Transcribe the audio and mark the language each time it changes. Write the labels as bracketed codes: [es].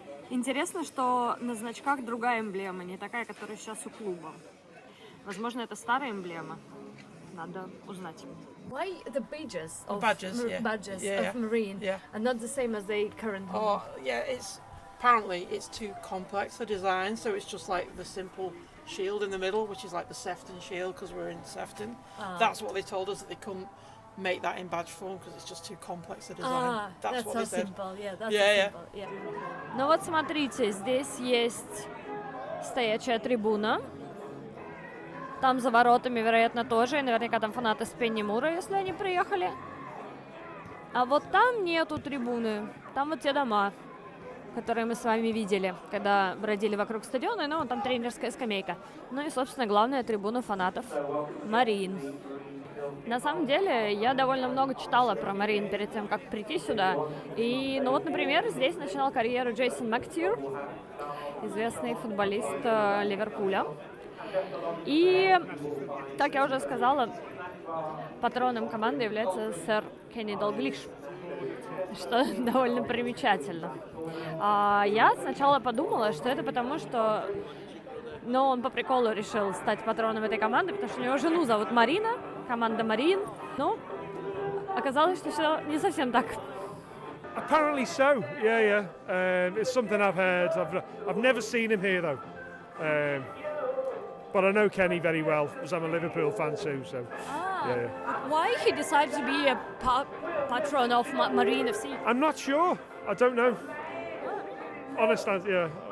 [ru] Интересно, что на значках другая эмблема, не такая, которая сейчас у клуба. Возможно, это старая эмблема. Надо узнать. [en] Why the badges of Marine are not the same as they currently? Oh, yeah, apparently it's too complex a design, so it's just like the simple shield in the middle, which is like the Sefton shield because we're in Sefton. That's what they told us, that they couldn't make that in badge form because it's just too complex a design. That's what so they said. Simple. Yeah, that's simple. Yeah. [ru] Ну вот смотрите, здесь есть стоячая трибуна. Там за воротами, вероятно, тоже. И наверняка там фанаты Спенни Мура, если они приехали. А вот там нету трибуны. Там вот те дома, которые мы с вами видели, когда бродили вокруг стадиона. Ну, там тренерская скамейка. Ну и, собственно, главная трибуна фанатов Марин. На самом деле, я довольно много читала про Марин перед тем, как прийти сюда. И, ну вот, например, здесь начинал карьеру Джейсон Мактир, известный футболист Ливерпуля. И, как я уже сказала, патроном команды является сэр Кенни Далглиш, что довольно примечательно. Я сначала подумала, что это потому, что он по приколу решил стать патроном этой команды, потому что у него жену зовут Марина, команда Марин. Ну, оказалось, что все не совсем так. [en] Apparently so, yeah. It's something I've heard. I've never seen him here though. But I know Kenny very well, because I'm a Liverpool fan too, so yeah. Why he decided to be a patron of Marine FC? I'm not sure. I don't know. Honest answer, yeah.